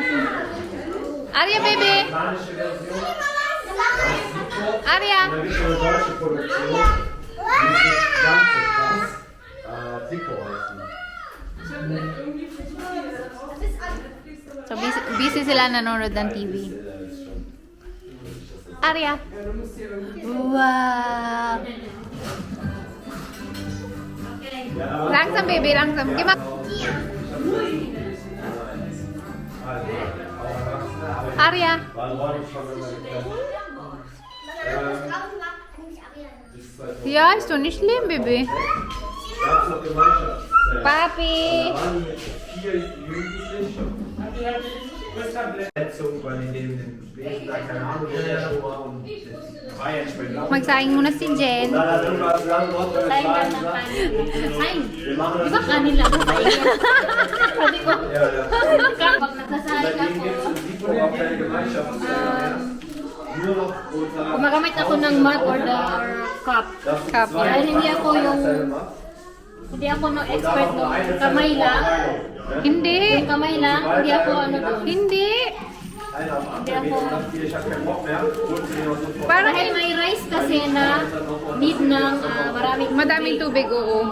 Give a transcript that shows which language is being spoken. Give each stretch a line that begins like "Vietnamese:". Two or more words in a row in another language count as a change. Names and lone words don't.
Filipino: Arya, baby! Arya! So, busy sila nanonood ng TV. Arya! Wow!
German: Langsam, baby, langsam. Gimana?
Filipino: Arya!
German: Ja, ist doch nicht schlimm, Baby.
Filipino: Papi! Magsaing muna si Jen. Saing ka ng kanin. Saing. Di ba kanin lang ang saing? Sabi ko, kapag nagsasaing ako, gumagamit ako ng mug or cup.
English: Cup, yeah.
Filipino: Dahil hindi ako no expert no kamay lang. Hindi. Yung kamay lang, hindi ako ano doon. Hindi. Hindi ako. Parang Dahil may rice kasi na need ng madaming tubig, oo.